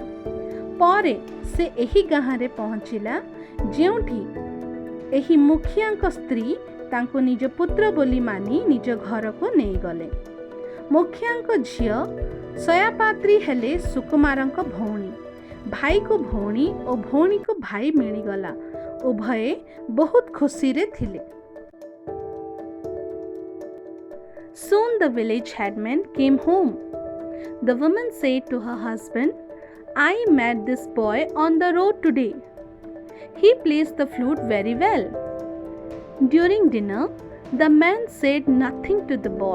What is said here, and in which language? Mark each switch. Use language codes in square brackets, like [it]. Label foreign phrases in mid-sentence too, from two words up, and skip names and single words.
[or] ପରେ ସେ ଏହି ଗାଁରେ ପହଞ୍ଚିଲା, ଯେଉଁଠି ଏହି ମୁଖିଆଙ୍କ ସ୍ତ୍ରୀ ତାଙ୍କୁ ନିଜ ପୁତ୍ର ବୋଲି ମାନି ନିଜ ଘରକୁ ନେଇଗଲେ। ମୁଖିଆଙ୍କ ଝିଅ ସୟାପାତ୍ରୀ ହେଲେ ସୁକୁମାରଙ୍କ ଭଉଣୀ। ଭାଇକୁ ଭଉଣୀ ଓ ଭଉଣୀକୁ ଭାଇ ମିଳିଗଲା। ଉଭୟେ ବହୁତ ଖୁସିରେ ଥିଲେ। [en] Soon the village headman came home. The woman said to her husband, "I met this boy on the road today. He plays the flute very well." During dinner, the man said nothing to the boy.